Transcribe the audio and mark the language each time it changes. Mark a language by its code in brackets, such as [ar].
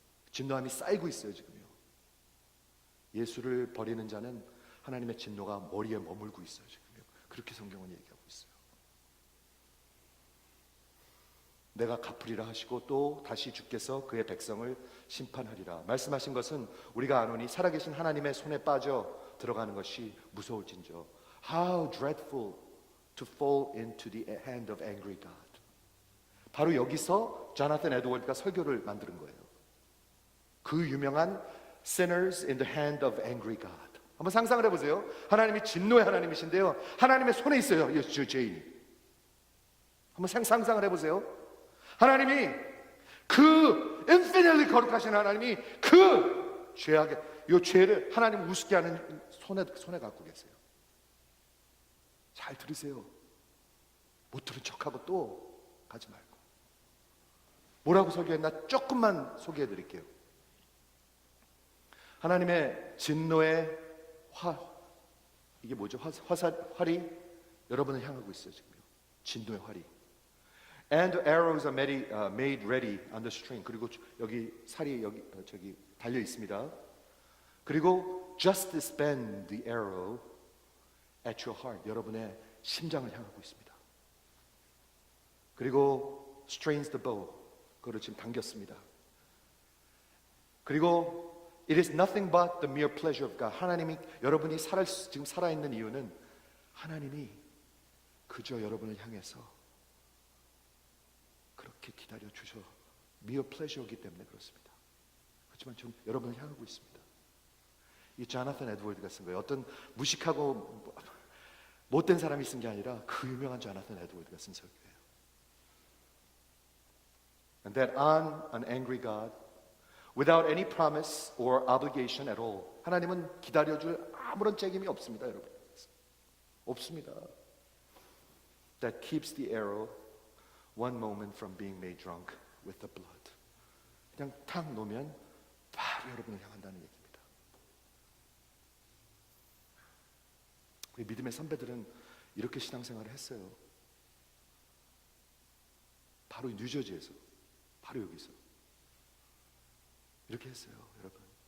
[ko] 진노함이 쌓이고 있어요 지금요. 예수를 버리는 자는 하나님의 진노가 머리에 머물고 있어요 지금요. 그렇게 성경은 얘기하고 있어요. 내가 갚으리라 하시고 또 다시 주께서 그의 백성을 심판하리라. 말씀하신 것은 우리가 아노니 살아계신 하나님의 손에 빠져 들어가는 것이 무서울진저. [en] How dreadful to fall into the hand of angry God. [ko] 바로 여기서 조나단 에드워드가 설교를 만드는 거예요. 그 유명한 [en] Sinners in the hand of angry God. [ko] 한번 상상을 해보세요. 하나님이 진노의 하나님이신데요, 하나님의 손에 있어요 이 죄인이. 한번 상상을 해보세요. 하나님이 그 infinitely 거룩하신 하나님이 그 죄악의 이 죄를 하나님 우습게 하는 손에 갖고 계세요. 잘 들으세요. 못 들은 척하고 또 가지 말고. 뭐라고 소개했나 조금만 소개해 드릴게요. 하나님의 진노의 이게 뭐죠? 활이 여러분을 향하고 있어요. 지금 진노의 활이. [en] And arrows are made ready on the string. [ko] 그리고 여기 살이 저기 달려 있습니다. [en] 그리고 justice bend the arrow at your heart. [ko] 여러분의 심장을 향하고 있습니다. [en] 그리고 strains the bow. [ko] 그거를 지금 당겼습니다. [en] 그리고 it is nothing but the mere pleasure of God. [ko] 하나님이 여러분이 지금 살아있는 이유는 하나님이 그저 여러분을 향해서 그렇게 기다려 주셔 [en] mere pleasure [ko] 이기 때문에 그렇습니다. 그렇지만 지금 여러분을 향하고 있습니다. 이 조나단 에드워드가 쓴 거예요. 어떤 무식하고 못된 사람이 쓴 게 아니라 그 유명한 조나단 에드워드가 쓴 설교예요. [en] And that on an angry God, without any promise or obligation at all. [ko] 하나님은 기다려줄 아무런 책임이 없습니다, 여러분. 없습니다. [en] That keeps the arrow one moment from being made drunk with the blood. [ko] 그냥 탁 놓으면 바로 여러분을 향한다는 얘기입니다. 우리 믿음의 선배들은 이렇게 신앙생활을 했어요. 바로 뉴저지에서, 바로 여기서 이렇게 했어요, 여러분.